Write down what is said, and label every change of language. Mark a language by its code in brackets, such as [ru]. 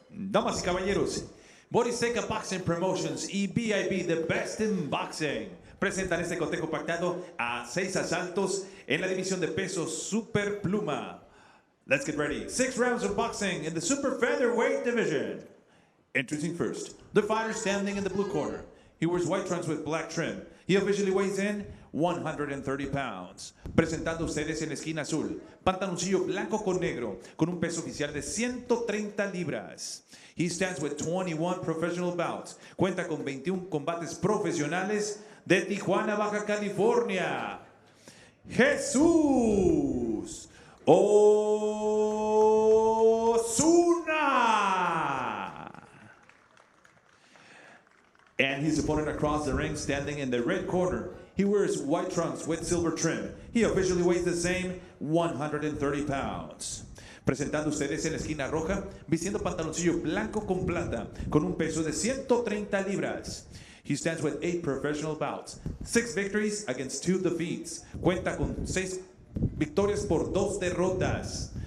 [es] Damas y caballeros, Boristeca Boxing Promotions y BIB, The Best in Boxing, presentan este cotejo pactado a 6 asaltos en la división de peso Super Pluma. [en] Let's get ready. 6 rounds of boxing in the Super Featherweight division. Introducing first, the fighter standing in the blue corner. He wears white trunks with black trim. He officially weighs in 130 pounds. [es] Presentando ustedes en la esquina azul, pantaloncillo blanco con negro, con un peso oficial de 130 libras. [en] He stands with 21 professional bouts. [es] Cuenta con 21 combates profesionales de Tijuana, Baja California. Jesús Osuna. [en] And his opponent across the ring, standing in the red corner. He wears white trunks with silver trim. He officially weighs the same, 130 pounds. [es] Presentando ustedes en la esquina roja, vistiendo pantaloncillo blanco con plata, con un peso de 130 libras. [en] He stands with 8 professional bouts, 6 victories against 2 defeats. [es] Cuenta con 6 victorias por 2 derrotas.